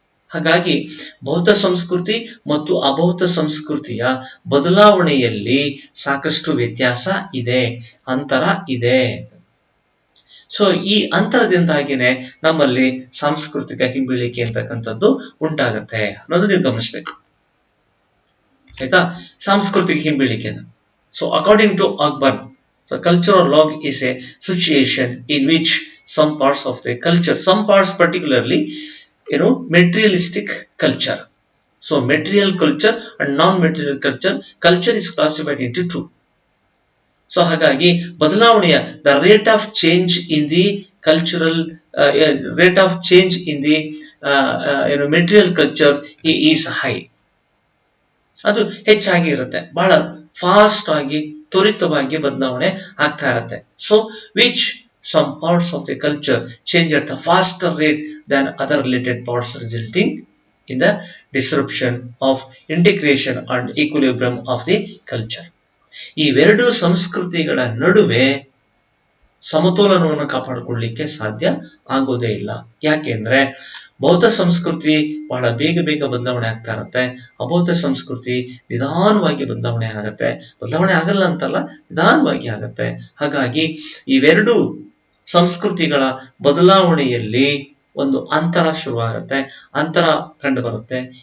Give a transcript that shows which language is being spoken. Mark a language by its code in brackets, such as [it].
[kn] ಹಾಗಾಗಿ ಬೌದ್ಧ ಸಂಸ್ಕೃತಿ ಮತ್ತು ಅಬೌದ್ಧ ಸಂಸ್ಕೃತಿಯ ಬದಲಾವಣೆಯಲ್ಲಿ ಸಾಕಷ್ಟು ವ್ಯತ್ಯಾಸ ಇದೆ, ಅಂತರ ಇದೆ. ಸೊ ಈ ಅಂತರದಿಂದಾಗಿನೇ ನಮ್ಮಲ್ಲಿ ಸಾಂಸ್ಕೃತಿಕ ಹಿಂಬೀಳಿಕೆ ಅಂತಕ್ಕಂಥದ್ದು ಉಂಟಾಗತ್ತೆ ಅನ್ನೋದು ನೀವು ಗಮನಿಸ್ಬೇಕು, ಆಯ್ತಾ? ಸಾಂಸ್ಕೃತಿಕ ಹಿಂಬೀಳಿಕೆ. [en] So according to Ogburn, the cultural log is a situation in which some parts of the culture, some parts particularly, materialistic culture. So material culture and non-material culture, culture is classified into two. So [kn] ಹಾಗಾಗಿ ಬದಲಾವಣೆಯ [en] the rate of change in the cultural rate of change in the material culture is high. [kn] ಅದು ಹೆಚ್ಚಾಗಿ ಇರುತ್ತೆ, ಬಹಳ fast ಆಗಿ ತ್ವರಿತವಾಗಿ ಬದಲಾವಣೆ ಆಗ್ತಾ ಇರುತ್ತೆ. [en] So which some parts of the culture change at a faster rate than other related parts, resulting in the disruption of integration and equilibrium of the culture. [kn] ಇವೆರಡು ಸಂಸ್ಕೃತಿಗಳ ನಡುವೆ ಸಮತೋಲನವನ್ನು ಕಾಪಾಡಿಕೊಳ್ಳಲಿಕ್ಕೆ ಸಾಧ್ಯ ಆಗೋದೇ ಇಲ್ಲ. ಯಾಕೆಂದ್ರೆ ಬೌದ್ಧ ಸಂಸ್ಕೃತಿ ಬಹಳ ಬೇಗ ಬೇಗ ಬದಲಾವಣೆ ಆಗ್ತಾ ಇರುತ್ತೆ, ಅಬೌದ್ಧ ಸಂಸ್ಕೃತಿ ನಿಧಾನವಾಗಿ ಬದಲಾವಣೆ ಆಗತ್ತೆ. ಬದಲಾವಣೆ ಆಗಲ್ಲ ಅಂತಲ್ಲ, ನಿಧಾನವಾಗಿ ಆಗತ್ತೆ. ಹಾಗಾಗಿ ಇವೆರಡು ಸಂಸ್ಕೃತಿಗಳ ಬದಲಾವಣೆಯಲ್ಲಿ ಒಂದು ಅಂತರ ಶುರುವಾಗುತ್ತೆ, ಅಂತರ ಕಂಡು ಬರುತ್ತೆ.